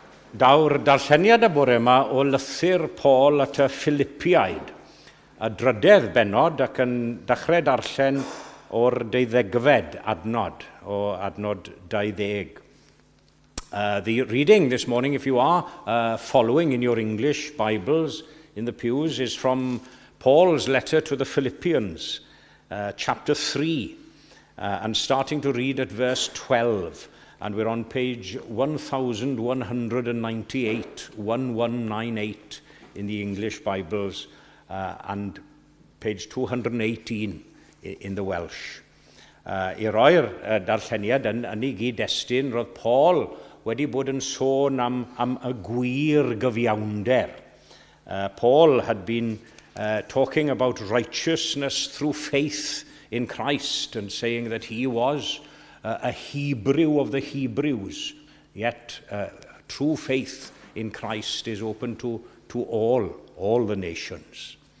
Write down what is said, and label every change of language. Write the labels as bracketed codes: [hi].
[cy] Daw'r darlleniad y bore yma o lythyr Paul at y Philippiaid, a drydedd benod ac yn dechrau darllen o'r 12fed adnod, o adnod 20. [en] The reading this morning, if you are following in your English Bibles in the pews, is from Paul's letter to the Philippians, chapter 3, and starting to read at verse 12. and we're on page 1198, 1198 in the English Bibles, and page 218 in the Welsh. [cy] I roi'r darlleniad yn ei gyd-destun, roedd Paul wedi bod yn sôn am y gwir gyfiawnder. [en] Paul had been talking about righteousness through faith in Christ and saying that he was a Hebrew of the Hebrews, yet true faith in Christ is open to all the nations.